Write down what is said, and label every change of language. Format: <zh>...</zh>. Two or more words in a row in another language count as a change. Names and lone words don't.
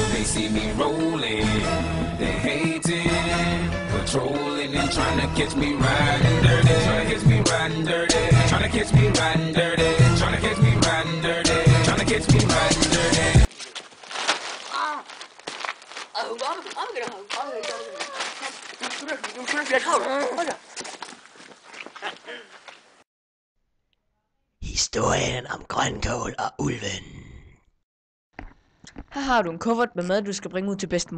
<en>see me rolling, they hating, patrolling and trying to catch me riding dirty, trying to catch me riding dirty, trying to catch me riding dirty, trying to catch me riding dirty, trying to catch me riding dirty.</en> <da>Historien om grønkål og ulven. Her har du en kuffert med mad, du skal bringe ud til bedstemor.</da>